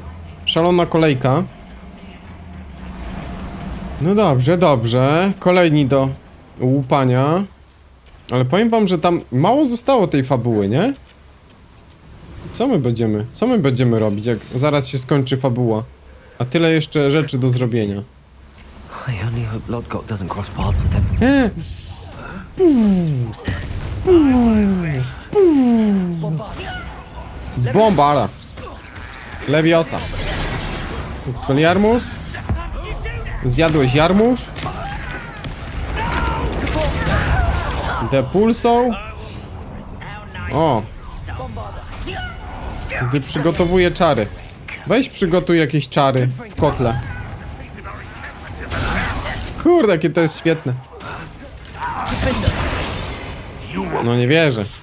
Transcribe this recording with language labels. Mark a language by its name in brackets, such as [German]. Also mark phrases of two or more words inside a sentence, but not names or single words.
[Polish] Szalona kolejka. No dobrze, dobrze. Kolejni do łupania. Ale powiem wam, że tam mało zostało tej fabuły, nie? Co my będziemy robić, jak zaraz się skończy fabuła? A tyle jeszcze rzeczy do zrobienia. [English] I only hope Lodgok doesn't cross paths with him. [Polish] Bombara. Leviosa. Expelliarmus. Zjadłeś jarmuż. Depulsą. O. Gdy przygotowuję czary. Weź przygotuj jakieś czary w kotle. Kurde, jakie to jest świetne. No nie wierzę.